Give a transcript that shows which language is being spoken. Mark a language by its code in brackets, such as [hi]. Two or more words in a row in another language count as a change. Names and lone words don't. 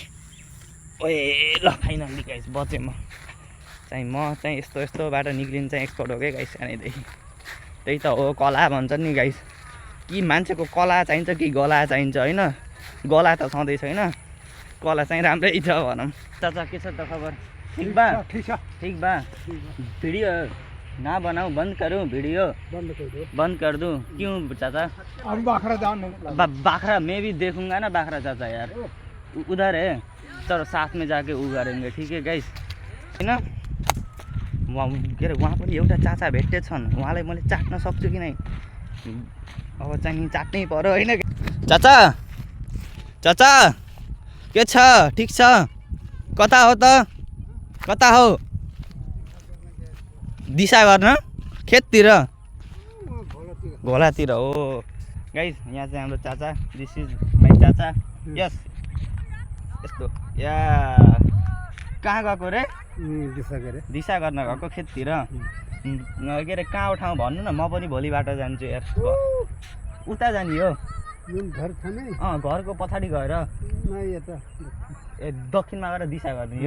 [ne] ओए ल [en] finally guys [ne] बचेँ म चाहिँ यस्तोबाट निक्लिनु चाहिँ एक्सपर्ट हो क्या गाइस सानैदेखि। त्यही त हो कला भन्छन् नि गाइस। कि मान्छेको कला चाहिन्छ कि गला चाहिन्छ होइन। गला त सधैँ छैन कला चाहिँ राम्रै छ भनौँ। चाचा के छ त खबर? [hi] ठीक बा वीडियो ना बनाऊं बंद करूं वीडियो बंद कर दूं क्यों चाचा? अब बाखरा बाखरा मैं भी देखूंगा ना बाखरा चाचा यार। उधर है तर साथ में जाके उ गरेंगे ठीक है गाइस हैन। [ne] के अरे वहाँ पनि एउटा चाचा भेट्टे छन्। उहाँलाई मैले चाट्न सक्छु कि नै? अब चाहिँ चाट्नै पर्यो होइन। चाचा के छ? ठीक छ? कता हो? दिशा गर्न खेततिर घोलातिर हो गाइस। यहाँ चाहिँ हाम्रो चाचा [en] this is my [ne] चाचा। यस यस्तो या कहाँ गएको रे? दिशा गर्न गएको खेततिर के अरे कहाँ ठाउँ भन्नु न। म पनि भोलिबाट जान्छु यार। उता जाने हो घरको पछाडि गएर ए दक्षिणमा गएर दिशा गर्ने हो।